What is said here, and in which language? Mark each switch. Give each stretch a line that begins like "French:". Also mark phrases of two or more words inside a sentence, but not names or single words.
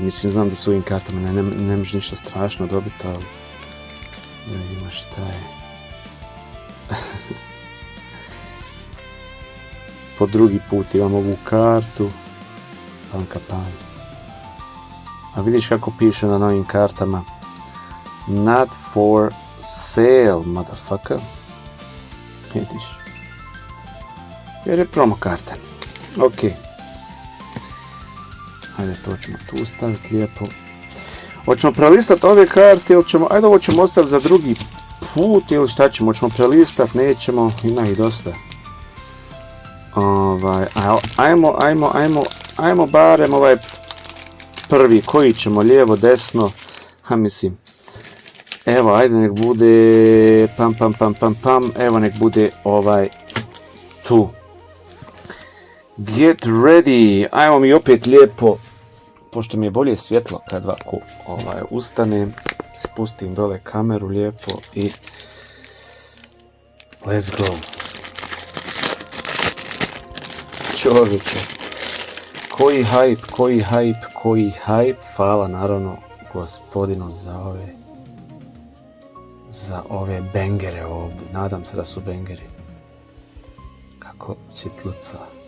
Bosnian: Mislim, znam da su ovim kartama ne možeš ništa strašno dobiti, ali da vidimo šta je. Po drugi put imam ovu kartu. Pan. A vidiš kako piše na novim kartama.
English: Not for sale, motherfucker.
Bosnian: Vidiš. Jer je promo karta. Ok. Ajde, to ćemo tu staviti lijepo. Hoćemo prelistati ove karte ili ćemo... Ajde, ovo ćemo ostaviti za drugi put ili šta ćemo? Hoćemo prelistati, nećemo. Ima ih dosta. Ajmo barem ovaj prvi. Koji ćemo? Lijevo, desno? Mislim... Evo, ajde nek bude pam, evo nek bude ovaj tu.
English: Get ready,
Bosnian: ajmo mi opet lijepo, pošto mi je bolje svjetlo kad ovako ustanem, spustim dole kameru lijepo i
English: let's go.
Bosnian: Čovječe, koji hype, hvala naravno gospodinu za ove bangere ovdje. Nadam se da su bangeri. Kako ovako svjetluca.